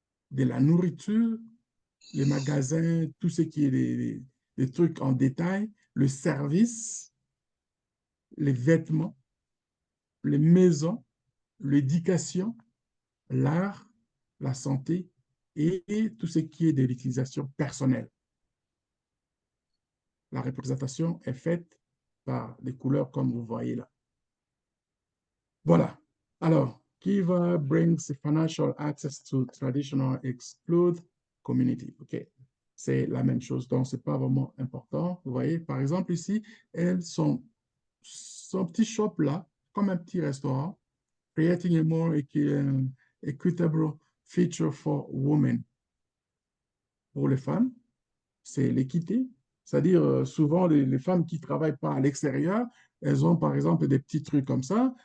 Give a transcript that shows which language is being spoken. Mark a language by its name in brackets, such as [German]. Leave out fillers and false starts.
[French] de la nourriture, les magasins, tout ce qui est des trucs en détail, le service, les vêtements, les maisons, l'éducation, l'art, la santé et tout ce qui est de l'utilisation personnelle. La représentation est faite par des couleurs comme vous voyez là. Voilà. [English] Alors, Kiva brings financial access to traditional exclude community. OK. [French] C'est la même chose, donc ce n'est pas vraiment important. Vous voyez, par exemple, ici, son petit shop là, comme un petit restaurant, [English] creating a more equitable future for women. [French] Pour les femmes, c'est l'équité. C'est-à-dire, souvent, les femmes qui ne travaillent pas à l'extérieur, elles ont, par exemple, des petits trucs comme ça.